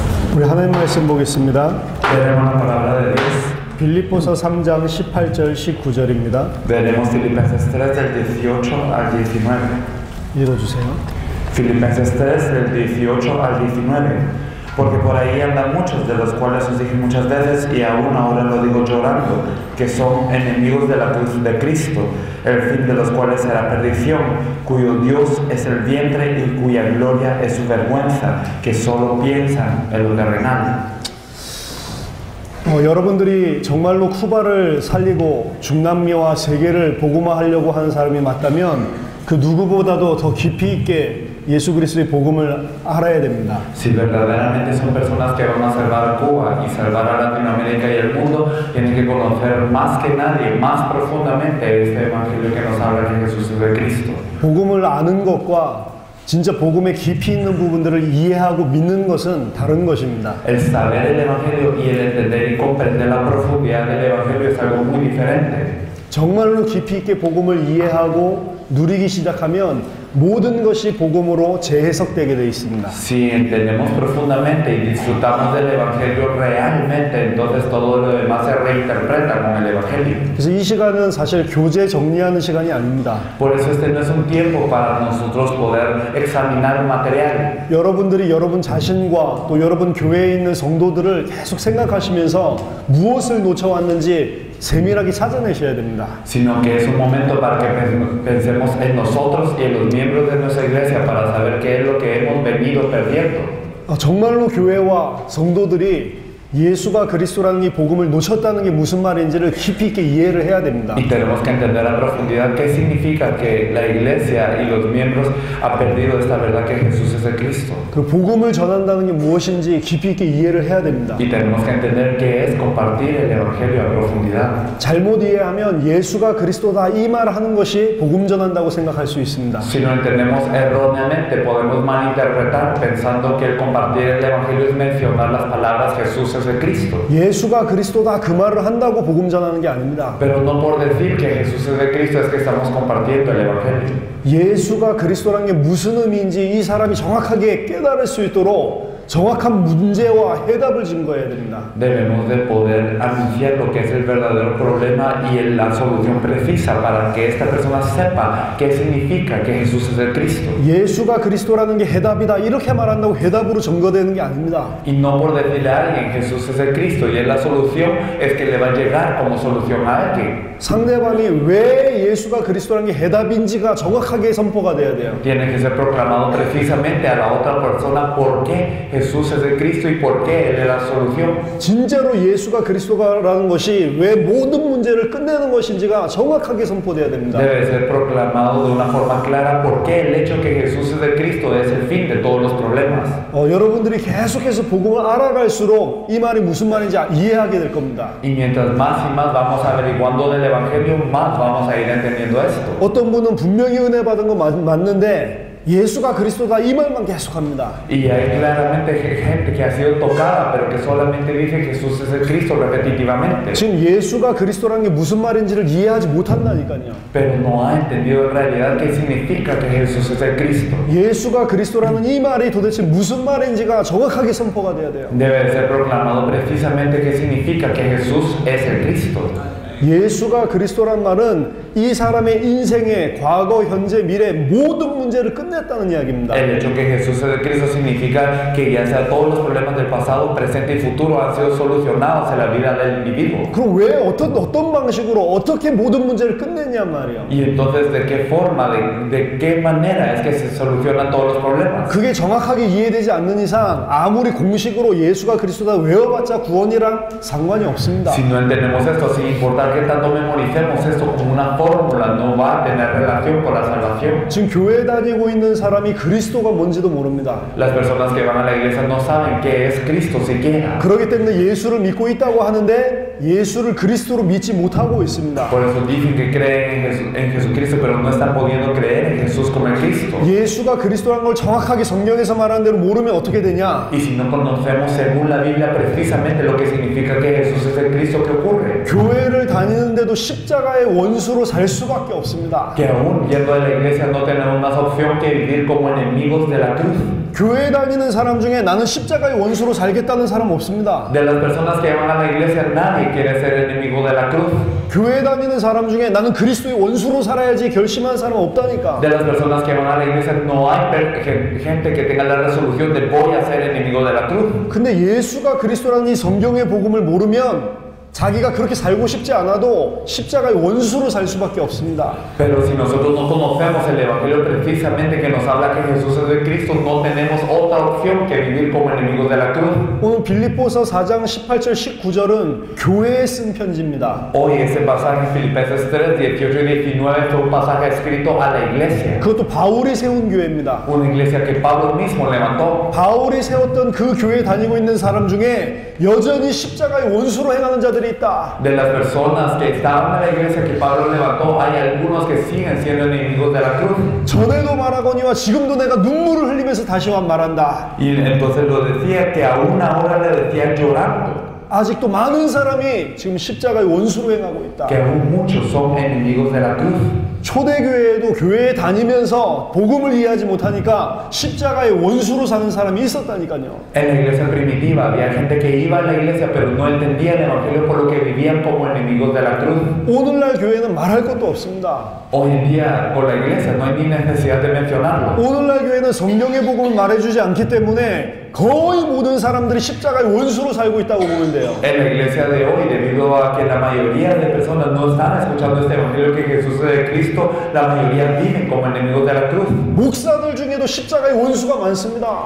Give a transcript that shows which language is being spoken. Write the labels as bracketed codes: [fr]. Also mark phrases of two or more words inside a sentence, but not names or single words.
[ko] 우리 하나님 말씀 보겠습니다. [es] Veremos la palabra de Dios. [ko] 빌립보서 3장 18절 19절입니다. [es] Veremos Filipenses 3 del 18 al 19. [ko] 읽어주세요. [es] Filipenses 3 del 18 al 19. Porque por ahí andan muchos, de los cuales os dije muchas veces, y aún ahora lo digo llorando, que son enemigos de la cruz de Cristo, el fin de los cuales será perdición, cuyo Dios es el vientre y cuya gloria es su vergüenza, que solo piensan en lo terrenal. [ko] 여러분들이 정말로 쿠바를 살리고 중남미와 세계를 복음화하려고 하는 사람이 맞다면 그 누구보다도 더 깊이 있게 예수 그리스도의 복음을 알아야 됩니다. [es] Si verdaderamente son personas que van a salvar Cuba y salvar a Latinoamérica y el mundo, tienen que conocer más que nadie, más profundamente este evangelio que nos habla que Jesús es el Cristo. [ko] 복음을 아는 것과 진짜 복음에 깊이 있는 부분들을 이해하고 믿는 것은 다른 것입니다. [es] El saber el evangelio y el entender y comprender la profundidad del evangelio es algo muy diferente. [ko] 정말로 깊이 있게 복음을 이해하고 누리기 시작하면 모든 것이 복음으로 재해석되게 되어 있습니다. [es] Si entendemos profundamente y disfrutamos del evangelio realmente, entonces todo lo demás se reinterpreta con el evangelio. [ko] 그래서 이 시간은 사실 교제 정리하는 시간이 아닙니다. [es] Por eso este no es un tiempo para nosotros poder examinar un material. [ko] 여러분들이 여러분 자신과 또 여러분 교회에 있는 성도들을 계속 생각하시면서 무엇을 놓쳐왔는지 세밀하게 찾아내셔야 됩니다. [es] Sino que es un momento para que pensemos en nosotros y en los miembros de nuestra iglesia para saber qué es lo que hemos venido perdiendo. [ko] 정말로 교회와 성도들이 예수가 그리스도라는 이 복음을 놓쳤다는 게 무슨 말인지를 깊이 있게 이해를 해야 됩니다. [es] Y tenemos que entender a profundidad qué significa que la iglesia y los miembros han perdido esta verdad que Jesús es el Cristo. [ko] 그 복음을 전한다는 게 무엇인지 깊이 있게 이해를 해야 됩니다. [es] Y tenemos que entender qué es compartir el evangelio a profundidad. [ko] 잘못 이해하면 예수가 그리스도다 이 말을 하는 것이 복음 전한다고 생각할 수 있습니다. [es] Si lo entendemos erróneamente, podemos malinterpretar pensando que el compartir el evangelio es mencionar las palabras Jesús es el Cristo. [ko] 예수가 그리스도다 그 말을 한다고 복음 전하는 게 아닙니다. [es] Pero no por decir que Jesús es el Cristo es que estamos compartiendo el evangelio. [ko] 예수가 그리스도라는 게 무슨 의미인지 이 사람이 정확하게 깨달을 수 있도록 정확한 문제와 해답을 증거해야 됩니다. [es] Debemos de poder anunciar lo que es el verdadero problema y la solución precisa para que esta persona sepa qué significa que Jesús es el Cristo. [ko] 예수가 그리스도라는 게 해답이다 이렇게 말한다고 해답으로 증거되는 게 아닙니다. [es] Y no por decirle a alguien Jesús es el Cristo y es la solución es que le va a llegar como solución a alguien. [ko] 상대방이 왜 예수가 그리스도라는 게 해답인지가 정확하게 선포가 돼야 돼요. [es] Tiene que ser proclamado precisamente a la otra persona por qué Jesús es el Cristo y por qué Él es la solución. [ko] 진짜로 예수가 그리스도라는 것이 왜 모든 문제를 끝내는 것인지가 정확하게 선포돼야 됩니다. [es] Debe ser proclamado de una forma clara por qué el hecho que Jesús es el Cristo es el fin de todos los problemas. [ko] 여러분들이 계속해서 복음을 알아갈수록 이 말이 무슨 말인지 이해하게 될 겁니다. [es] Y mientras más y más vamos averiguando del Evangelio, más vamos a ir entendiendo esto. [ko] 어떤 분은 분명히 은혜 받은 거 맞는데 예수가 그리스도다 이 말만 계속합니다. [es] Y hay claramente gente que ha sido tocada, pero que solamente dice Jesús es el Cristo repetitivamente. [ko] 지금 예수가 그리스도라는 게 무슨 말인지를 이해하지 못한다니까요. [es] Pero no ha entendido en realidad qué significa que Jesús es el Cristo. [ko] 예수가 그리스도라는 이 말이 도대체 무슨 말인지가 정확하게 선포가 돼야 돼요. [es] Debe ser proclamado precisamente qué significa que Jesús es el Cristo. [ko] 예수가 그리스도란 말은 이 사람의 인생의 과거, 현재, 미래 모든 문제를 끝냈다는 이야기입니다. [es] El hecho que Jesús es el Cristo significa que ya sea todos los problemas del pasado, presente y futuro han sido solucionados en la vida del individuo. [ko] 그럼 왜 어떤 방식으로 어떻게 모든 문제를 끝냈냔 말이에요. [es] Y entonces de qué forma, de qué manera es que se solucionan todos los problemas. [ko] 그게 정확하게 이해되지 않는 이상 아무리 공식으로 예수가 그리스도다 외워봤자 구원이랑 상관이 없습니다. [es] Si no entendemos esto, sin importar que tanto memoricemos esto como una fórmula, no va a tener relación con la salvación. [ko] 지금 교회 다니고 있는 사람이 그리스도가 뭔지도 모릅니다. [es] Las personas que van a la iglesia no saben qué es Cristo siquiera. [ko] 그렇기 때문에 예수를 믿고 있다고 하는데 예수를 그리스도로 믿지 못하고 있습니다. [es] Por eso dicen que creen en Jesucristo, pero no están pudiendo creer en Jesús como el Cristo. [ko] 예수가 그리스도라는 걸 정확하게 성경에서 말하는 대로 모르면 어떻게 되냐? [es] Y si no conocemos según la Biblia precisamente lo que significa que Jesús es el Cristo, ¿qué ocurre? [ko] 교회를 다니는데도 십자가의 원수로 살 수밖에 없습니다. [es] Que aún yendo a la iglesia no tenemos más opción que vivir como enemigos de la cruz. [ko] 교회 다니는 사람 중에 나는 십자가의 원수로 살겠다는 사람 없습니다. [es] De las personas que van a la iglesia, nadie quiere ser enemigo de la cruz. [ko] 교회 다니는 사람 중에 나는 그리스도의 원수로 살아야지 결심한 사람 없다니까. [es] De las personas que van a la iglesia, no hay gente que tenga la resolución de voy a ser enemigo de la cruz. [ko] 근데 예수가 그리스도라는 이 성경의 복음을 모르면 자기가 그렇게 살고 싶지 않아도 십자가의 원수로 살 수밖에 없습니다. [es] Pero si nosotros no conocemos el evangelio precisamente que nos habla que Jesús es de Cristo, no tenemos otra opción que vivir como enemigos de la cruz. [ko] 오늘 빌립보서 4장 18절 19절은 교회에 쓴 편지입니다. [es] Hoy ese pasaje Filipenses 3, 18 y 19 fue un pasaje escrito a la iglesia. [ko] 그것도 바울이 세운 교회입니다. [es] Una iglesia que Pablo mismo levantó. [ko] 바울이 세웠던 그 교회에 다니고 있는 사람 중에 여전히 십자가의 원수로 행하는 자들이 있다. [es] De las personas que estaban en la iglesia que Pablo levantó, hay algunos que siguen siendo enemigos de la cruz. [ko] 전에도 말하거니와 지금도 내가 눈물을 흘리면서 다시 말한다. [es] Y entonces lo decía que aún ahora le decía llorando. [ko] 아직도 많은 사람이 지금 십자가의 원수로 행하고 있다. [es] Que aún muchos son enemigos de la cruz. [ko] 초대교회에도 교회에 다니면서 복음을 이해하지 못하니까 십자가의 원수로 사는 사람이 있었다니까요. [es] En la iglesia primitiva había gente que iba a la iglesia pero no entendía el evangelio por lo que vivían como enemigos de la cruz. [ko] 오늘날 교회는 말할 것도 없습니다. [es] Hoy en día con la iglesia no hay ni necesidad de mencionarlo. [ko] 오늘날 교회는 성경의 복음을 말해주지 않기 때문에 거의 모든 사람들이 십자가의 원수로 살고 있다고 보면 돼요. [es] En la iglesia de hoy, debido a que la mayoría de personas no están escuchando este evangelio que Jesús es de Cristo, la mayoría viven como enemigos de la cruz. [ko] 목사들 중에도 십자가의 원수가 많습니다.